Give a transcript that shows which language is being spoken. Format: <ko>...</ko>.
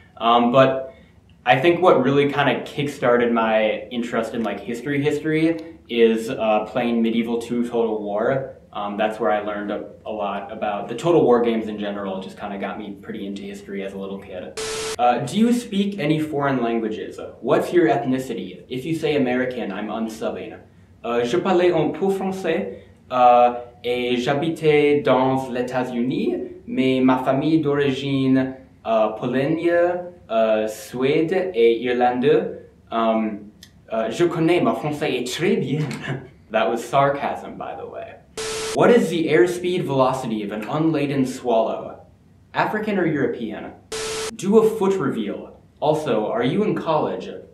<en>But I think what really kind of kick-started my interest in history is playing Medieval 2 Total War. That's where I learned a lot about the Total War games in general. It just kind of got me pretty into history as a little kid. Do you speak any foreign languages? What's your ethnicity? If you say American, I'm unsubbing.</en> <fr>Je parlais un peu français et j'habitais dans les États-Unis, mais ma famille d'origine polonaise, suède et irlandaise. Je connais mon français très bien.</fr> <en>That was sarcasm, by the way. What is the airspeed velocity of an unladen swallow? African or European? Do a foot reveal. Also, are you in college?</en>